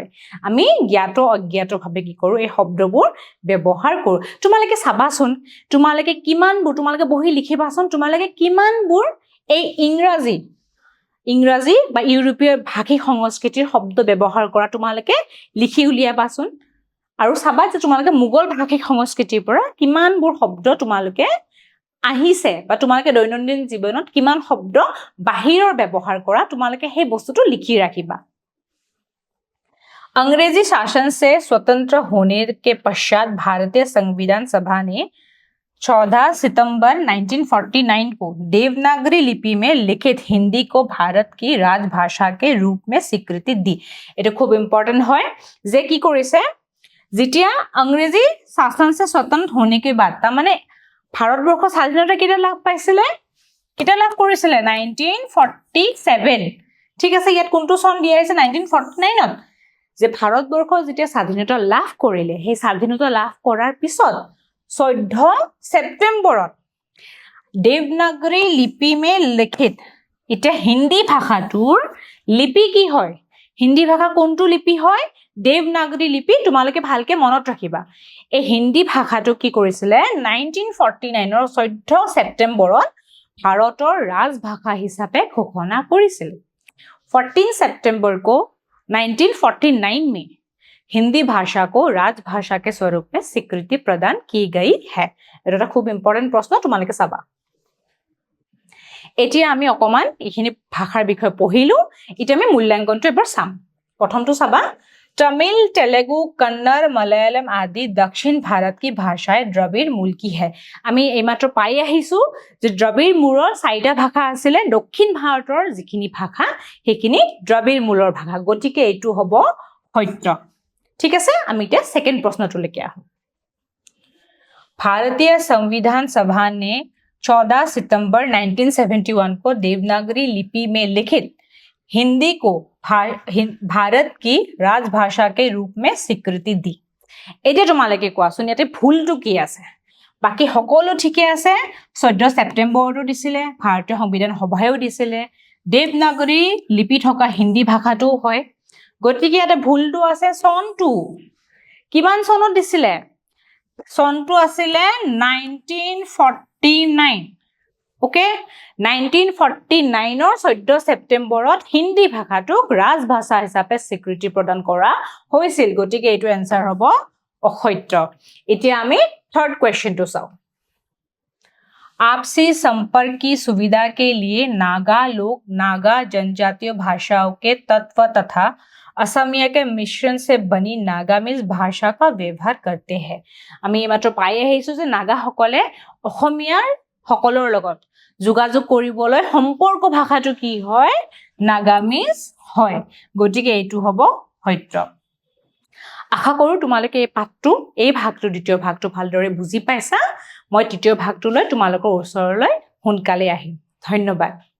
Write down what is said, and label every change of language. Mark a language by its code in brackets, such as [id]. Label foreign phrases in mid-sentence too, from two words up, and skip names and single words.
[as] আমি জ্ঞাত অজ্ঞাত ভাবে কি কৰো এই শব্দবোৰ ব্যৱহাৰ কৰো তোমালোকে চাবাচোন তোমালোকে কিমানবোৰ তোমালোকে বহি লিখিবাচোন তোমালোকে কিমানবোৰ এই ইংৰাজী বা ইউৰোপীয় ভাষিক সংস্কৃতিৰ শব্দ ব্যৱহাৰ কৰা তোমালোকে লিখি উলিয়াবাচোন আৰু চাবা যে তোমালোকে মুগল ভাষিক সংস্কৃতিৰ পৰা কিমানবোৰ শব্দ তোমালোকে আহিছে বা তোমালোকে দৈনন্দিন জীৱনত কিমান শব্দ বাহিৰৰ ব্যৱহাৰ কৰা তোমালোকে সেই বস্তুটো লিখি ৰাখিবা [hi] अंग्रेजी शासन से स्वतंत्र होने के पश्चात भारतीय संविधान सभा ने 14 सितंबर 1949 को देवनागरी लिपि में लिखित हिंदी को भारत की राजभाषा के रूप में स्वीकृति दी [as] এটা খুব ইম্পর্টেন্ট হয় যে কি কৰিছে যেতিয়া [hi] अंग्रेजी शासन से स्वतंत्र होने के बाद [as] তা মানে ভাৰতবৰ্ষ স্বাধীনতা কেতিয়া লাভ পাইছিলে কেতিয়া লাভ কৰিছিলে 1947 ঠিক আছে ইয়াত কোনটো সন দিয়া আছে 1949 ত যে ভাৰতবৰ্ষ যেতিয়া স্বাধীনতা লাভ কৰিলে সেই স্বাধীনতা লাভ কৰাৰ পিছত 14 সেপ্টেম্বৰত দেৱনাগৰী লিপি মে লিখিত এটা হিন্দী ভাষাটোৰ লিপি কি হয় হিন্দী ভাষা কোনটো লিপি হয় দেৱনাগৰী লিপি তোমালোকে ভালকে মনত ৰাখিবা এই হিন্দী ভাষাটো কি কৰিছিলে 1949 ৰ 14 সেপ্টেম্বৰত ভাৰতৰ ৰাজভাষা হিচাপে ঘোষণা কৰিছিল [hi] 14 सितंबर को 1949 में हिंदी भाषा को राजभाषा के स्वरूप में स्वीकृति प्रदान की गई है এটা [as] খুব ইম্পর্টেন্ট প্রশ্ন তোমালোকে চাবা এতিয়া আমি অকমান ইখিনি ভাষাৰ বিষয়ে পঢ়িলো এতিয়া আমি মূল্যাঙ্কনটো এবাৰ চাম প্ৰথমটো চাবা [hi] तमिल तेलुगु कन्नड़ मलयालम आदि दक्षिण भारत की भाषाएं द्रविड़ मूल की है [as] আমি এইমাত্ৰ পাই আহিছো যে দ্ৰবিড় মূলৰ চাৰিটা ভাষা আছিলে দক্ষিণ ভাৰতৰ যিখিনি ভাষা সেইখিনি দ্ৰবিড় মূলৰ ভাষা গতিকে এইটো হ'ব সত্য ঠিক আছে আমি এতিয়া সেকেন্ড প্ৰশ্নটোলৈকে আহো [hi] भारतीय संविधान सभा ने 14 सितंबर 1971 को देवनागरी लिपि में लिखित हिंदी को भारत की राजभाषा के रूप में स्वीकृति दी [as] এতিয়া তোমালোকে কোৱাচোন ইয়াতে ভুলটো কি আছে বাকি সকলো ঠিকে আছে 14 সেপ্টেম্বৰটো দিছিলে ভাৰতীয় সংবিধান সভায়ও দিছিলে দেৱনাগৰী লিপি থকা হিন্দী ভাষাটো হয় গতিকে ইয়াতে ভুলটো আছে সনটো কিমান সনত দিছিলে সনটো আছিলে 1949 ওকে 1949 ৰ 14 সেপ্টেম্বৰত হিন্দী ভাষাটোক ৰাজভাষা হিচাপে স্বীকৃতি প্ৰদান কৰা হৈছিল গতিকে এইটো এনসাৰ হ'ব অসত্য এতিয়া আমি [en] third question [as] তো চাওঁ [hi] आपसी संपर्क की सुविधा के लिए नागा लोग नागा जनजातीय भाषाओं के तत्व तथा असमिया के मिश्रण से बनी नागामीज भाषा का व्यवहार करते हैं [as] আমি মাত্ৰ পাই আহিছো যে নাগাসকলে অসমীয়াৰ সকলৰ লগত যোগাযোগ কৰিবলৈ সম্পৰ্ক ভাষাটো কি হয় নাগামিজ হয় গতিকে এইটো হ'ব সত্য আশা কৰো তোমালোকে এই ভাগটো দ্বিতীয় ভাগটো ভালদৰে বুজি পাইছা মই তৃতীয় ভাগটো লৈ তোমালোকৰ ওচৰলৈ সোনকালে আহিম ধন্যবাদ